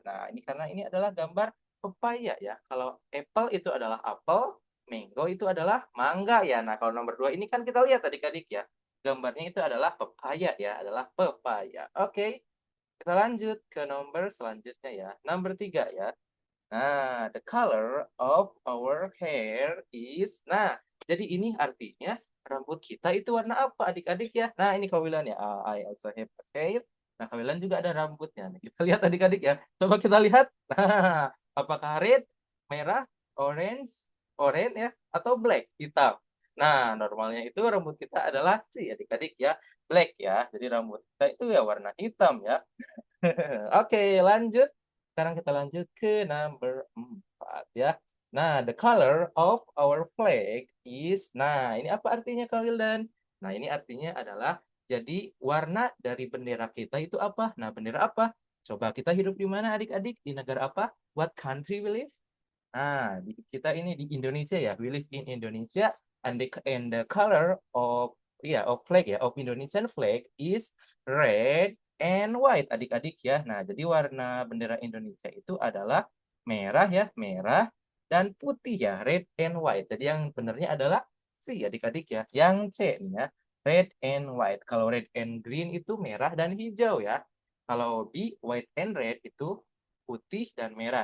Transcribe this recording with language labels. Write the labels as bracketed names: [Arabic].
[Indonesian] Nah, ini karena ini adalah gambar pepaya ya. Kalau apple itu adalah apel, mango itu adalah mangga ya. Nah, kalau nomor 2 ini kan kita lihat adik-adik ya. Gambarnya itu adalah pepaya ya, adalah pepaya. Oke, kita lanjut ke nomor selanjutnya ya. Nomor 3 ya. [English] Nah, the color of our hair is. [Indonesian] Nah, jadi ini artinya rambut kita itu warna apa adik-adik ya? Nah, ini Kawilan ya. [English] I also have a hair. [Indonesian] Nah, Kawilan juga ada rambutnya. Nah, kita lihat adik-adik ya. Coba kita lihat. Nah, apakah red, merah, orange, orange ya, atau black, hitam? Nah, normalnya itu rambut kita adalah si adik-adik ya, black ya. Jadi rambut kita itu ya warna hitam ya. Oke, lanjut. Sekarang kita lanjut ke number 4 ya. Nah, [English] the color of our flag is. [Indonesian] Nah, ini apa artinya Kak Wildan? Nah, ini artinya adalah jadi warna dari bendera kita itu apa? Nah, bendera apa? Coba kita hidup di mana adik-adik? Di negara apa? [English] What country we live? [Indonesian] Nah, kita ini di Indonesia ya. [English] We live in Indonesia, and the color of of flag ya, of Indonesian flag is red and white [Indonesian] adik-adik ya. Nah, jadi warna bendera Indonesia itu adalah merah ya, merah dan putih ya, [English] red and white. [Indonesian] Jadi yang benernya adalah C adik-adik ya. Yang C nih ya, [English] red and white. [Indonesian] Kalau [English] red and green [Indonesian] itu merah dan hijau ya. Kalau B, white and red itu putih dan merah.